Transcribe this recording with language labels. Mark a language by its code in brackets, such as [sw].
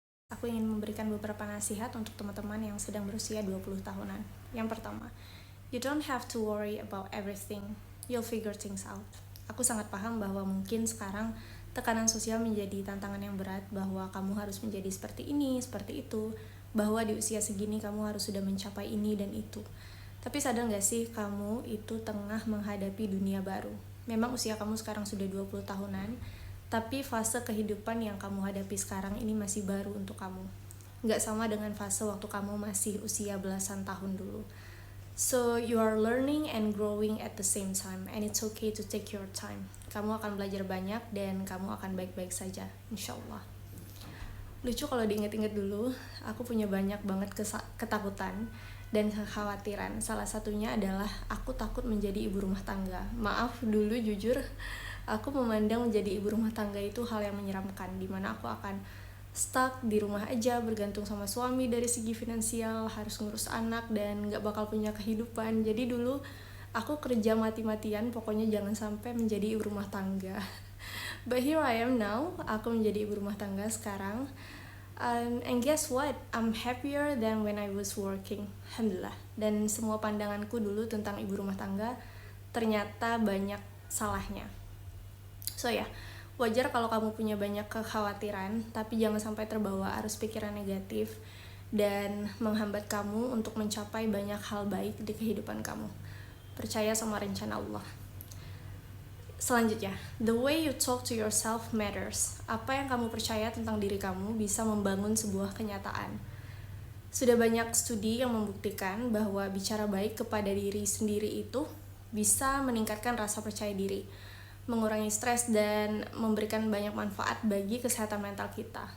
[id] Aku ingin memberikan beberapa nasihat untuk teman-teman yang sedang berusia 20 tahunan. Yang pertama, [en] you don't have to worry about everything. You'll figure things out. [id] Aku sangat paham bahwa mungkin sekarang tekanan sosial menjadi tantangan yang berat, bahwa kamu harus menjadi seperti ini, seperti itu, bahwa di usia segini kamu harus sudah mencapai ini dan itu. Tapi sadar gak sih kamu itu tengah menghadapi dunia baru? Memang usia kamu sekarang sudah 20 tahunan, tapi fase kehidupan yang kamu hadapi sekarang ini masih baru untuk kamu. Gak sama dengan fase waktu kamu masih usia belasan tahun dulu. [en] So you are learning and growing at the same time, and it's okay to take your time. [id] Kamu akan belajar banyak dan kamu akan baik-baik saja, insya Allah. Lucu kalau diingat-ingat dulu, aku punya banyak banget ketakutan dan kekhawatiran. Salah satunya adalah aku takut menjadi ibu rumah tangga. Maaf dulu jujur, aku memandang menjadi ibu rumah tangga itu hal yang menyeramkan, dimana aku akan stuck di rumah aja, bergantung sama suami dari segi finansial, harus ngurus anak dan gak bakal punya kehidupan. Jadi dulu aku kerja mati-matian, pokoknya jangan sampai menjadi ibu rumah tangga. [en] But here I am now, [id] aku menjadi ibu rumah tangga sekarang. [en] And guess what? I'm happier than when I was working. [id] Alhamdulillah. Dan semua pandanganku dulu tentang ibu rumah tangga ternyata banyak salahnya. So ya, wajar kalau kamu punya banyak kekhawatiran, tapi jangan sampai terbawa arus pikiran negatif dan menghambat kamu untuk mencapai banyak hal baik di kehidupan kamu. Percaya sama rencana Allah. Selanjutnya, [en] the way you talk to yourself matters. [id] Apa yang kamu percaya tentang diri kamu bisa membangun sebuah kenyataan. Sudah banyak studi yang membuktikan bahwa bicara baik kepada diri sendiri itu bisa meningkatkan rasa percaya diri, mengurangi stres, dan memberikan banyak manfaat bagi kesehatan mental kita.